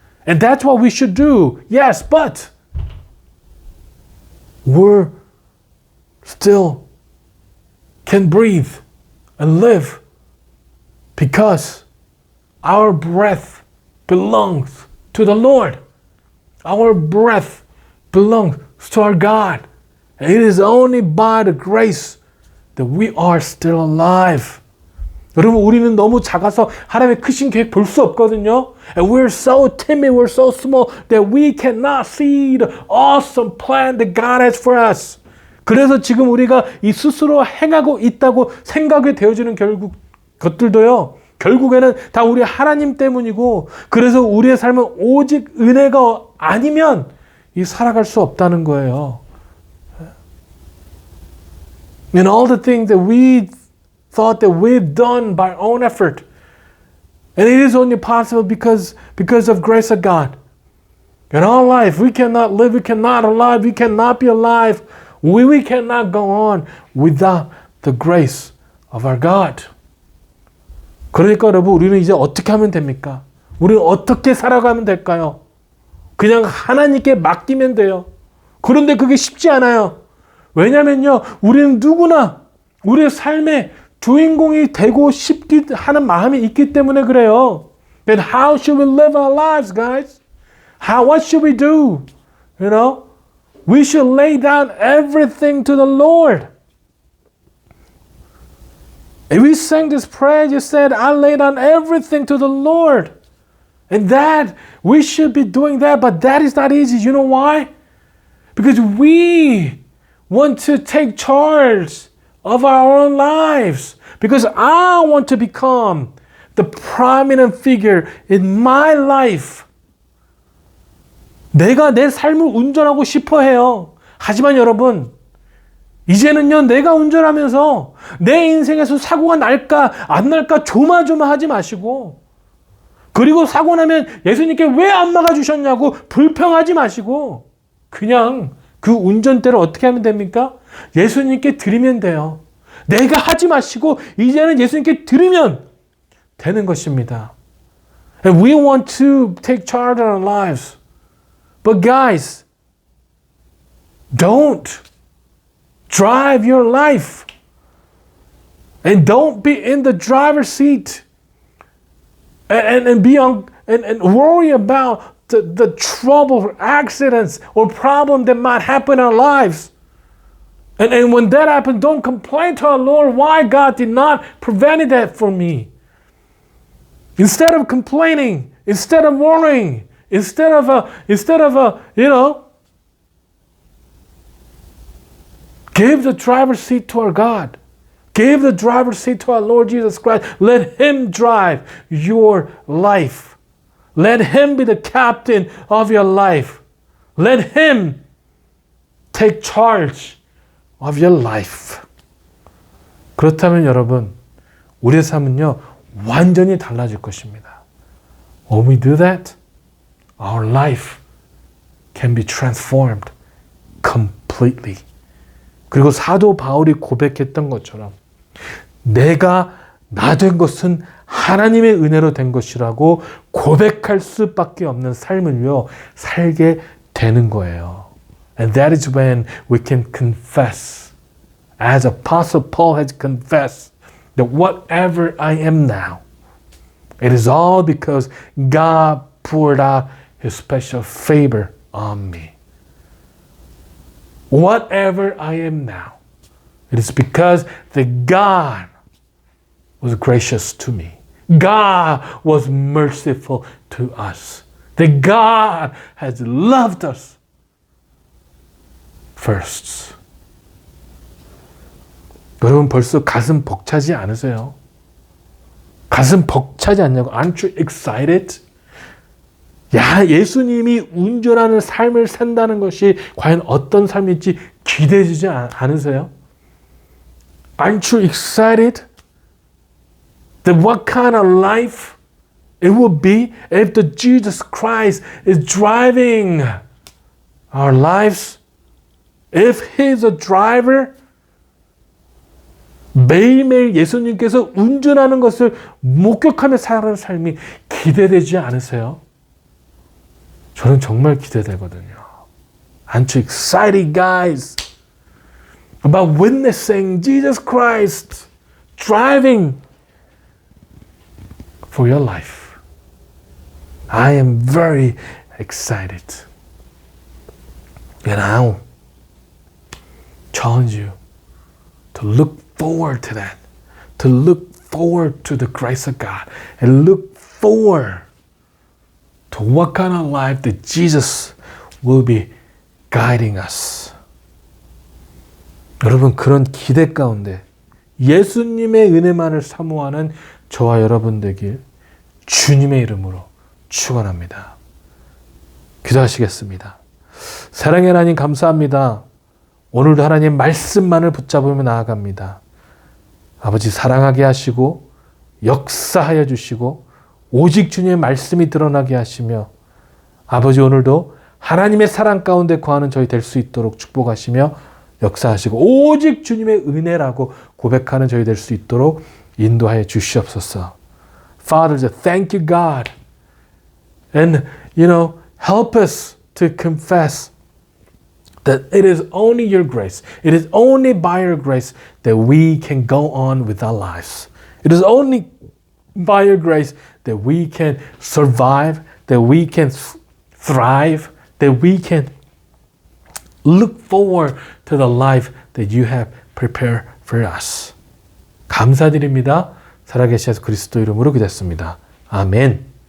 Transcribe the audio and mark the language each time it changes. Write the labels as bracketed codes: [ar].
[en] And that's what we should do. Yes, but we're still can breathe and live because our breath belongs to the Lord. Our breath belongs to our God. And it is only by the grace that we are still alive. [ko] 여러분, 우리는 너무 작아서 하나님의 크신 계획 볼 수 없거든요. [en] And we're so timid, we're so small that we cannot see the awesome plan that God has for us. [ko] 그래서 지금 우리가 이 스스로 행하고 있다고 생각이 되어지는 것들도요. 결국에는 다 우리 하나님 때문이고, 그래서 우리의 삶은 오직 은혜가 아니면 이 살아갈 수 없다는 거예요. [en] And all the things that we thought that we've done by our own effort, and it is only possible because of grace of God. In our life, we cannot live, we cannot alive, we cannot be alive, we cannot go on without the grace of our God. [ko] 그러니까 여러분, 우리는 이제 어떻게 하면 됩니까? 우리는 어떻게 살아가면 될까요? 그냥 하나님께 맡기면 돼요. 그런데 그게 쉽지 않아요. 왜냐면요, 우리는 누구나 우리의 삶의 주인공이 되고 싶기 하는 마음이 있기 때문에 그래요. [en] Then how should we live our lives, guys? What should we do? You know, we should lay down everything to the Lord. And we sang this prayer, you said, I lay down everything to the Lord. And that, we should be doing that, but that is not easy. You know why? Because we want to take charge of our own lives. Because I want to become the prominent figure in my life. [ko] 내가 내 삶을 운전하고 싶어 해요. 하지만 여러분, 이제는요, 내가 운전하면서 내 인생에서 사고가 날까 안 날까 조마조마하지 마시고, 그리고 사고 나면 예수님께 왜 안 막아주셨냐고 불평하지 마시고, 그냥 그 운전대를 어떻게 하면 됩니까? 예수님께 드리면 돼요. 내가 하지 마시고 이제는 예수님께 드리면 되는 것입니다. [en] And we want to take charge of our lives. But guys, don't drive your life. And don't be in the driver's seat. And worry about the trouble, accidents, or problem that might happen in our lives. And when that happens, don't complain to our Lord why God did not prevent that for me. Instead of complaining, instead of worrying, instead of give the driver's seat to our God. Give the driver's seat to our Lord Jesus Christ. Let Him drive your life. Let Him be the captain of your life. Let Him take charge of your life. [ko] 그렇다면 여러분, 우리의 삶은요, 완전히 달라질 것입니다. [en] When we do that, our life can be transformed completely. [ko] 그리고 사도 바울이 고백했던 것처럼 내가 나 된 것은 하나님의 은혜로 된 것이라고 고백할 수밖에 없는 삶을요, 살게 되는 거예요. [en] And that is when we can confess, as Apostle Paul has confessed, that whatever I am now, it is all because God poured out His special favor on me. Whatever I am now, it is because that God was gracious to me. God was merciful to us. That God has loved us first. [ko] 여러분 벌써 가슴 벅차지 않으세요? 가슴 벅차지 않냐고? [en] Aren't you excited? [ko] 야, 예수님이 운전하는 삶을 산다는 것이 과연 어떤 삶일지 기대되지 않으세요? [en] Aren't you excited that what kind of life it will be if the Jesus Christ is driving our lives? If He's a driver, [ko] 매일매일 예수님께서 운전하는 것을 목격하며 살아가는 삶이 기대되지 않으세요? 저는 정말 기대되거든요. [en] Aren't you excited, guys, about witnessing Jesus Christ driving for your life? I am very excited. And I'll challenge you to look forward to that. To look forward to the grace of God and look forward to what kind of life that Jesus will be guiding us. [ko] 여러분, 그런 기대 가운데 예수님의 은혜만을 사모하는 저와 여러분 되길 주님의 이름으로 축원합니다. 기도하시겠습니다. 사랑의 하나님 감사합니다. 오늘도 하나님 말씀만을 붙잡으며 나아갑니다. 아버지 사랑하게 하시고 역사하여 주시고 오직 주님의 말씀이 드러나게 하시며 아버지 오늘도 하나님의 사랑 가운데 거하는 저희 될 수 있도록 축복하시며 역사하시고 오직 주님의 은혜라고 고백하는 저희 될 수 있도록 인도하여 주시옵소서. [en] Father, thank you God. And help us to confess that it is only your grace. It is only by your grace that we can go on with our lives. It is only by your grace that we can survive, that we can thrive, that we can look forward to the life that you have prepared for us. [ko] 감사드립니다. 살아계신 예수 그리스도 이름으로 기도했습니다. 아멘.